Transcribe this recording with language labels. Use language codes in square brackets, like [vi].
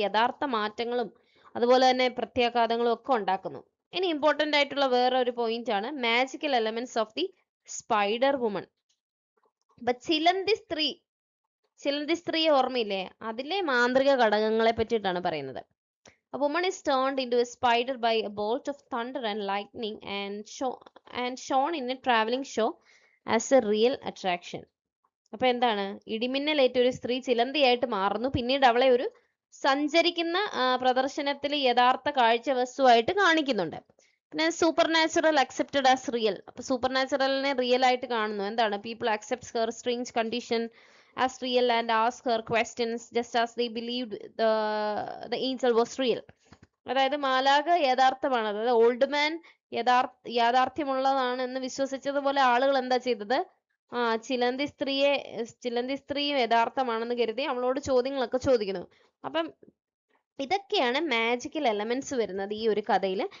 [ml] യഥാർത്ഥ മാറ്റങ്ങളും അതുപോലെ തന്നെ പ്രത്യാഘാതങ്ങളും ഒക്കെ ഉണ്ടാക്കുന്നു. ഇനി ഇമ്പോർട്ടന്റ് ആയിട്ടുള്ള വേറെ ഒരു പോയിന്റ് ആണ് [en] Magical elements of the spider woman. [ml] അപ്പൊ ചിലന്തി സ്ത്രീയെ ഓർമ്മയില്ലേ? അതിലെ മാന്ത്രിക ഘടകങ്ങളെ പറ്റിയിട്ടാണ് പറയുന്നത്. [en] A woman is turned into a spider by a bolt of thunder and lightning and shown in a traveling show as a real attraction. [ml] അപ്പൊ എന്താണ്? ഇടിമിന്നലേറ്റ ഒരു സ്ത്രീ ചിലന്തിയായിട്ട് മാറുന്നു, പിന്നീട് അവളെ ഒരു സഞ്ചരിക്കുന്ന പ്രദർശനത്തിൽ യഥാർത്ഥ കാഴ്ച വസ്തുവായിട്ട് കാണിക്കുന്നുണ്ട്. പിന്നെ [en] Super natural accepted as real. [ml] അപ്പൊ സൂപ്പർ നാച്ചുറലിനെ റിയൽ ആയിട്ട് കാണുന്നു. എന്താണ്? [en] People accepts her strange condition as real and ask her questions just as they believed the angel was real. [ml] അതായത് മാലാഖ യഥാർത്ഥമാണ്, അതായത് ഓൾഡ് മാൻ യാഥാർത്ഥ്യമുള്ളതാണ് എന്ന് വിശ്വസിച്ചതുപോലെ ആളുകൾ എന്താ ചെയ്തത്? ചിലന്തി സ്ത്രീയും യഥാർത്ഥമാണെന്ന് കരുതി അവളോട് ചോദ്യങ്ങളൊക്കെ ചോദിക്കുന്നു. അപ്പം ഇതൊക്കെയാണ് മാജിക്കൽ എലമെന്റ്സ് വരുന്നത് ഈ ഒരു കഥയിൽ.